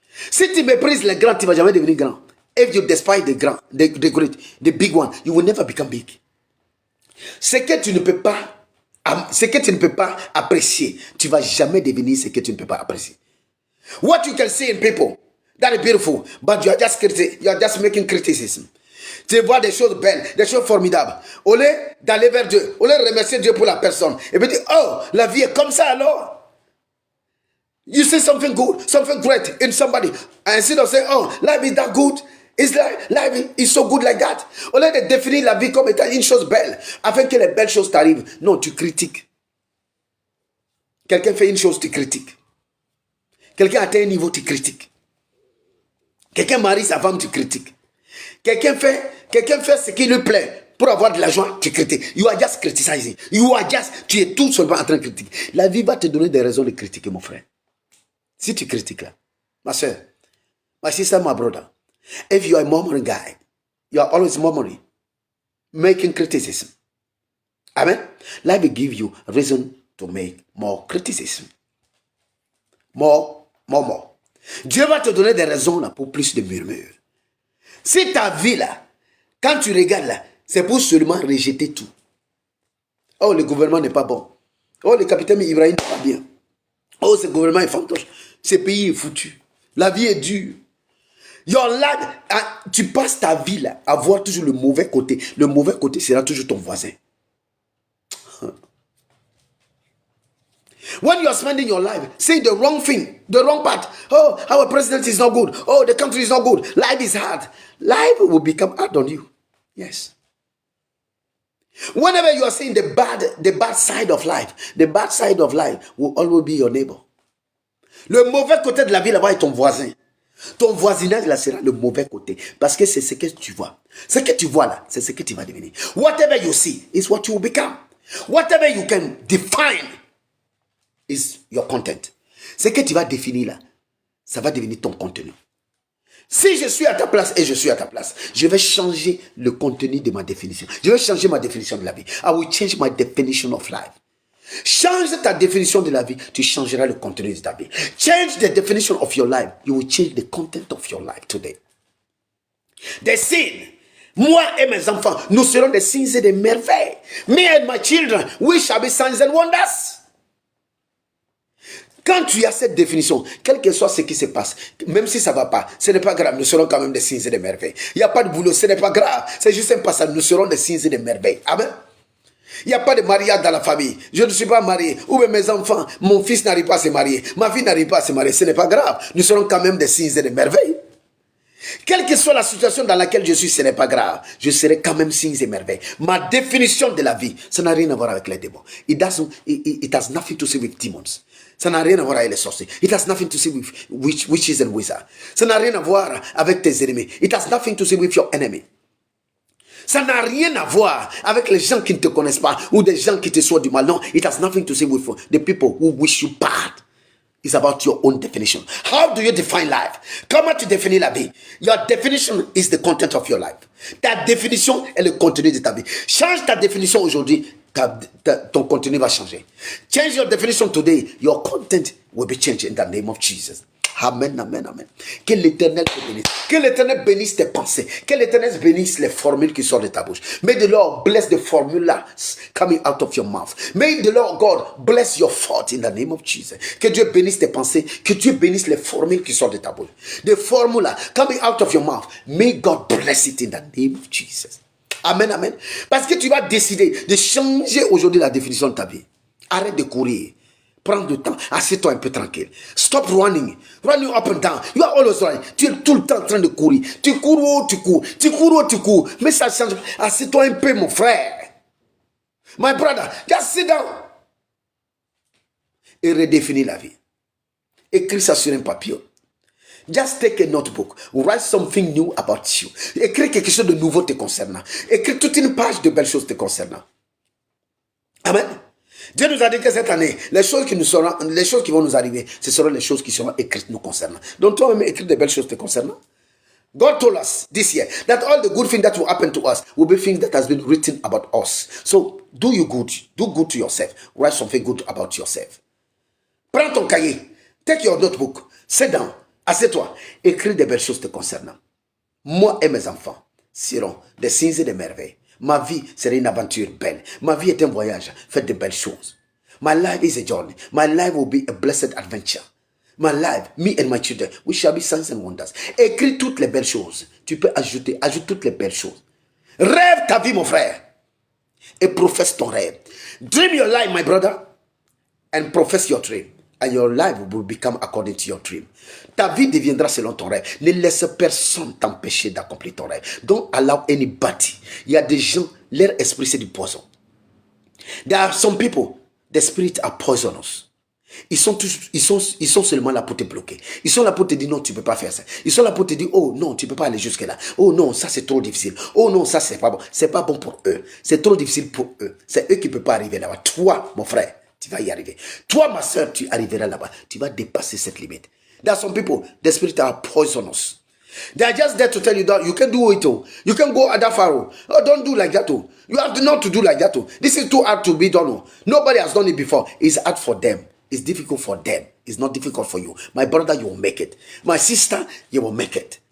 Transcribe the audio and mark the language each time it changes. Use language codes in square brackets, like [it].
[fr] Si tu méprises les grands, tu ne vas jamais devenir grand. [en] If you despise the great, the big one, you will never become big. [fr] Ce que tu ne peux pas apprécier, tu ne vas jamais devenir ce que tu ne peux pas apprécier. [en] What you can see in people, that is beautiful, but you are just making criticism. [fr] Tu vois des choses belles, des choses formidables. Au lieu d'aller vers Dieu, au lieu de remercier Dieu pour la personne, et puis dire, oh, la vie est comme ça alors. [en] You see something good, something great in somebody, and instead of saying, oh, life is that good, it's like, life is so good like that. [fr] Au lieu de définir la vie comme étant une chose belle, afin que les belles choses t'arrivent, non, tu critiques. Quelqu'un fait une chose, tu critiques. Quelqu'un atteint un niveau, tu critiques. Quelqu'un marie sa femme, tu critiques. Quelqu'un fait ce qui lui plaît pour avoir de l'argent, tu critiques. [en] You are just criticizing. [fr] Tu es tout simplement en train de critiquer. La vie va te donner des raisons de critiquer, mon frère. Si tu critiques là, ma soeur, [en] my sister, my brother, if you are a murmuring guy, you are always murmuring, making criticism. Amen. Life will give you a reason to make more criticism. More. [fr] Dieu va te donner des raisons là pour plus de murmures. Si ta vie là, quand tu regardes là, c'est pour seulement rejeter tout. Oh, le gouvernement n'est pas bon. Oh, le capitaine Ibrahim n'est pas bien. Oh, ce gouvernement est fantoche. Ce pays est foutu. La vie est dure. [en] Your life, [fr] tu passes ta vie là à voir toujours le mauvais côté. Le mauvais côté sera toujours ton voisin. [en] When you are spending your life saying the wrong thing, the wrong part, oh, our president is not good, oh, the country is not good, life is hard, life will become hard on you. Yes. Whenever you are seeing the bad side of life, the bad side of life will always be your neighbor. [fr] Le mauvais côté de la vie là-bas est ton voisin. Ton voisinage là sera le mauvais côté. Parce que c'est ce que tu vois. Ce que tu vois là, c'est ce que tu vas devenir. [en] Whatever you see is what you will become. Whatever you can define is your content. [fr] Ce que tu vas définir là, ça va devenir ton contenu. Si je suis à ta place et je suis à ta place, je vais changer le contenu de ma définition. Je vais changer ma définition de la vie. [en] I will change my definition of life. [fr] Change ta définition de la vie, tu changeras le contenu de ta vie. [en] Change the definition of your life, you will change the content of your life today. [fr] Des signes. Moi et mes enfants, nous serons des signes et des merveilles. [en] Me and my children, we shall be signs and wonders. [fr] Quand tu as cette définition, quel que soit ce qui se passe, même si ça ne va pas, ce n'est pas grave, nous serons quand même des signes et des merveilles. Il n'y a pas de boulot, ce n'est pas grave, c'est juste un passage, nous serons des signes et des merveilles. Amen. Il n'y a pas de mariage dans la famille. Je ne suis pas marié. Ou bien mes enfants, mon fils n'arrive pas à se marier. Ma fille n'arrive pas à se marier. Ce n'est pas grave. Nous serons quand même des signes et des merveilles. Quelle que soit la situation dans laquelle je suis, ce n'est pas grave. Je serai quand même signes et merveilles. Ma définition de la vie, ça n'a rien à voir avec les démons. [en] It has nothing to do with demons. [fr] Ça n'a rien à voir avec les sorciers. [en] It has nothing to do with witches and wizards. [fr] Ça n'a rien à voir avec tes ennemis. [en] It has nothing to do with your enemy. [fr] Ça n'a rien à voir avec les gens qui ne te connaissent pas ou des gens qui te souhaitent du mal. Non, [en] it has nothing to do with the people who wish you bad. It's about your own definition. How do you define life? [fr] Comment tu définis la vie? [en] Your definition is the content of your life. [fr] Ta définition est le contenu de ta vie. Change ta définition aujourd'hui, ton contenu va changer. [en] Change your definition today, your content will be changed in the name of Jesus. [fr] Amen, amen, amen. Que l'Éternel te bénisse. Que l'Éternel bénisse tes pensées. Que l'Éternel bénisse les formules qui sortent de ta bouche. [en] May the Lord bless the formulas coming out of your mouth. May the Lord God bless your thoughts in the name of Jesus. [fr] Que Dieu bénisse tes pensées. Que Dieu bénisse les formules qui sortent de ta bouche. [en] The formula coming out of your mouth. May God bless it in the name of Jesus. Amen, amen. [fr] Parce que tu vas décider de changer aujourd'hui la définition de ta vie. Arrête de courir. Prends du temps, assieds-toi un peu tranquille. [en] Stop running. Running up and down. You are always running. [fr] Tu es tout le temps en train de courir. Tu cours où tu cours. Tu cours où tu cours. Mais ça change. Assieds-toi un peu, mon frère. [en] My brother, just sit down. [fr] Et redéfinis la vie. Écris ça sur un papier. [en] Just take a notebook. Write something new about you. [fr] Écris quelque chose de nouveau te concernant. Écris toute une page de belles choses te concernant. Amen. Dieu nous a dit que cette année, les choses qui vont nous arriver, ce seront les choses qui seront écrites nous concernant. Donc toi-même, écris des belles choses te concernant. [en] God told us this year that all the good things that will happen to us will be things that has been written about us. So do you good. Do good to yourself. Write something good about yourself. [fr] Prends ton cahier. [en] Take your notebook. Sit down. [fr] Assieds-toi. Écris des belles choses te concernant. Moi et mes enfants seront des signes et des merveilles. Ma vie serait une aventure belle. Ma vie est un voyage. Faites de belles choses. [en] My life is a journey. My life will be a blessed adventure. My life, me and my children, we shall be signs and wonders. [fr] Écris toutes les belles choses Tu peux ajouter, ajoute toutes les belles choses. Rêve ta vie, mon frère. Et professe ton rêve. [en] Dream your life, my brother. And profess your dream. And your life will become according to your dream. [fr] Ta vie deviendra selon ton rêve. Ne laisse personne t'empêcher d'accomplir ton rêve. [en] Don't allow anybody. [fr] Il y a des gens, leur esprit c'est du poison. [en] There are some people, the spirits are poisonous. [fr] Ils sont seulement là pour te bloquer. Ils sont là pour te dire non, tu ne peux pas faire ça. Ils sont là pour te dire oh non, tu ne peux pas aller jusque là. Oh non, ça c'est trop difficile. Oh non, ça c'est pas bon. C'est pas bon pour eux. C'est trop difficile pour eux. C'est eux qui ne peuvent pas arriver là-bas. Toi, mon frère, tu vas y arriver. Toi, ma soeur, tu arriveras là-bas. Tu vas dépasser cette limite. [en] There are some people, the spirits are poisonous. They are just there to tell you that you can do it. Oh. You can go at that far. Oh, don't do like that. Oh. You have not to do like that. Oh. This is too hard to be done. Oh. Nobody has done it before. It's hard for them. It's difficult for them. It's not difficult for you. My brother, you will make it. My sister, you will make it.